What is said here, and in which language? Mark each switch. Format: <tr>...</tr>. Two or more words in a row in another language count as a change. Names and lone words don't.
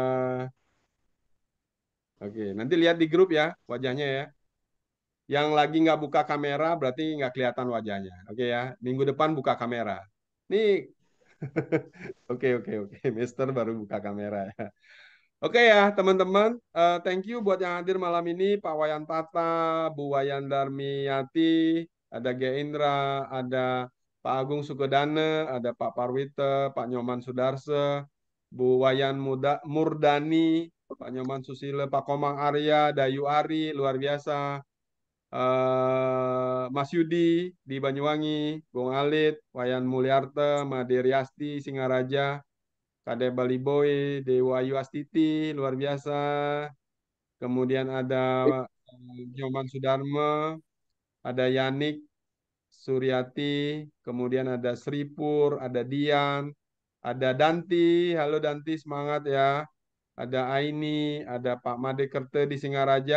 <id>Oke, nanti lihat di grup ya wajahnya ya. Yang lagi nggak buka kamera berarti nggak kelihatan wajahnya. Oke ya, minggu depan buka kamera. Nih, oke. Mister baru buka kamera ya. Oke ya teman-teman,</id> <en>thank you</en> <id>buat yang hadir malam ini, Pak Wayan Tata, Bu Wayan Darmiyati, ada G. Indra, ada Pak Agung Sukodane, ada Pak Parwite, Pak Nyoman Sudarse, Bu Wayan Murdani, Pak Nyoman Susilo, Pak Komang Arya, Dayu Ari, luar biasa, Mas Yudi di Banyuwangi, Bung Alit, Wayan Mulyarte, Made Riasti, Singaraja, Kade Bali Boy, Dewa Ayu Astiti, luar biasa. Kemudian ada Nyoman Sudarma, ada Yanik Suryati, kemudian ada Sripur, ada Dian, ada Danti. Halo Danti, semangat ya. Ada Aini, ada Pak Made Kerte di Singaraja.</id>